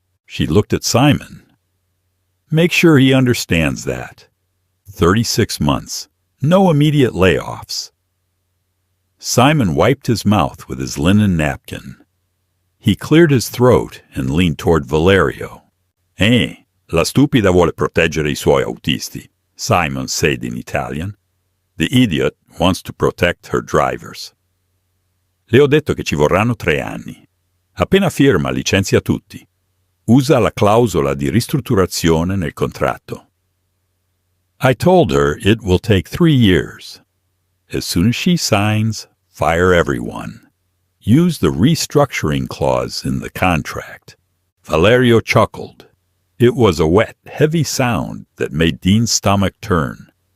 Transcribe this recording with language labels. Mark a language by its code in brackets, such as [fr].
[en] She looked at Simon. "Make sure he understands that. 36 months. No immediate layoffs." Simon wiped his mouth with his linen napkin. He cleared his throat and leaned toward Valerio. [it] La stupida vuole proteggere I suoi autisti," [en] Simon said in Italian. "The idiot wants to protect her drivers." [it] "Le ho detto che ci vorranno 3 anni. Appena firma, licenzia tutti. Usa la clausola di ristrutturazione nel contratto." [en] "I told her it will take 3 years. As soon as she signs, fire everyone. Use the restructuring clause in the contract." Valerio chuckled. It was a wet, heavy sound that made Dean's stomach turn.